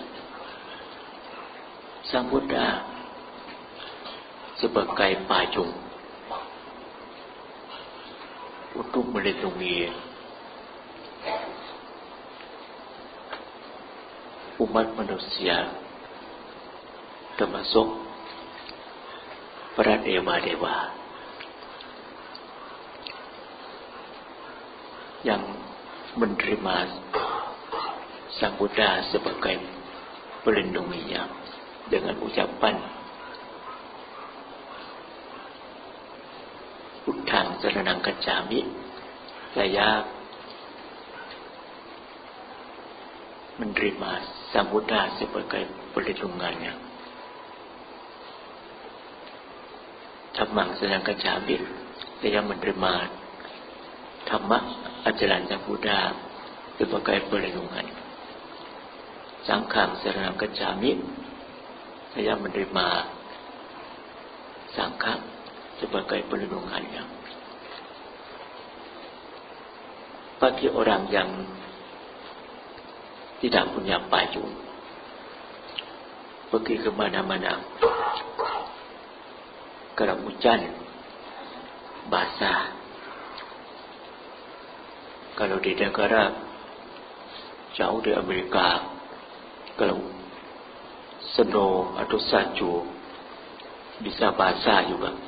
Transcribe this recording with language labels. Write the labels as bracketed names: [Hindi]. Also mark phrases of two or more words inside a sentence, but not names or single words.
[Indonesian] Sang Buddha sebagai payung untuk melindungi umat manusia, termasuk para dewa-dewa yang menerima Sang Buddha sebagai pelindunginya dengan ucapan [Pali] Buddhang saranang gacchami, [Indonesian] saya menerima Sang Buddha sebagai pelindungannya. [Pali] Dhammang saranang gacchami, [Indonesian] saya menerima Dhamma, ajaran Sang Buddha, sebagai pelindungan. [Pali] Sanghang saranang gacchami, [Indonesian] saya menerima Sangha sebagai pelindungannya. Bagi orang yang tidak punya payung, pergi ke mana-mana, kalau hujan basah, kalau di negara jauh di Amerika, kalau snow atau salju bisa basah juga.